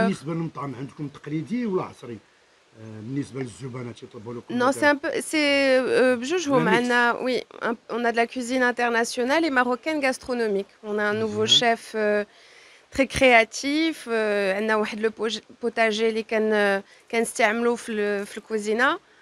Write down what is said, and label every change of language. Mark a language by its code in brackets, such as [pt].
[ar] بالنسبه للمطعم عندكم تقليدي ولا عصري بالنسبه للزبنه تيطلبوا لكم [fr] Non, c'est un peu... C'est... [ar] بجوج هما. [fr] Un mix. Oui, on a de la cuisine internationale et marocaine gastronomique. On a un nouveau chef très créatif. [ar] عندنا واحد le potager اللي كنستعملوه في الكوزينه.